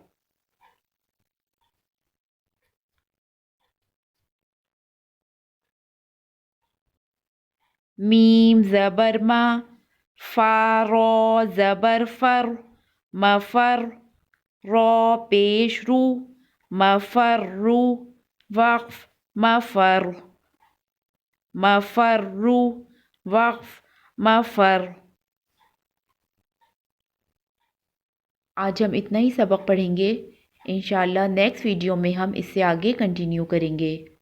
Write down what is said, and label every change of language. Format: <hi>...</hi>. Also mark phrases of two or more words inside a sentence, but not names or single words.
<ur>میم زبر ما، فا را زبر فر، مفر را پیش رو، مفر وقف مفر، مفر وقف مفر۔ آج ہم اتنا ہی سبق پڑھیں گے،</ur> <ar>انشاءاللہ</ar> <en>next video</en> <ur>میں ہم اس سے آگے کنٹینیو کریں گے۔</ur>